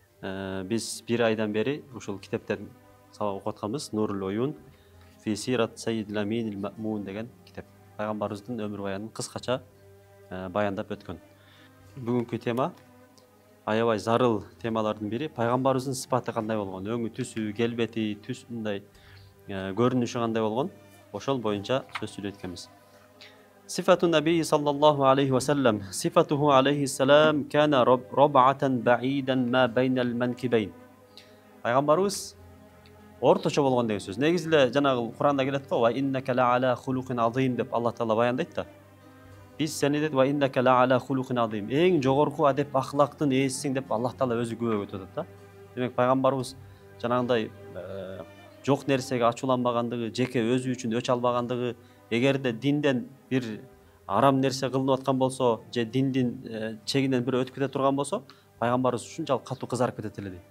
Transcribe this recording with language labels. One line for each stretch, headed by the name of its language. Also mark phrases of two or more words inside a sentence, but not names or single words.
Kyrgyz: Биз бир айдан бери ушул китептен сабак окуп атканбыз. Нурул Оюн фи сират Саййидил Аминил Маъмун деген китеп. Пайгамбарыбыздын өмүр баянын кыскача баяндап өткөн. Бүгүнкү тема аябай зарыл темалардын бири. Пайгамбарыбыздын сыпаты кандай болгон, өңү түсү, келбети, түс мындай көрүнүшү кандай болгон, ошол боюнча сөз сүйлөйт экенбиз.
Arabic: صفة النبي صلى الله عليه وسلم صفته عليه السلام كان ربعة بعيدا ما بين المنكبين.
Kyrgyz: Пайгамбарыбыз орточо болгон деген сөз. Негизи эле жанагы Куранда келет го,
Arabic: "وإنك لعلى خلق عظيم"
Kyrgyz: деп Аллах Таала баяндайт да. Биз сени дейт,
Arabic: "وإنك لعلى خلق عظيم"
Kyrgyz: эң жогорку адеп ахлактын ээсисиң деп Аллах Таала өзү күбө өтүп атат да. Демек пайгамбарыбыз жанагындай жок нерсеге ачууланбагандыгы, жеке өзү үчүн өч албагандыгы, эгерде динден бир арам нерсе кылынып аткан болсо, же диндин чегинен бирөө өтүп кете турган болсо, пайгамбарыбыз ушунчалык катуу кызарып кетет эле дейт.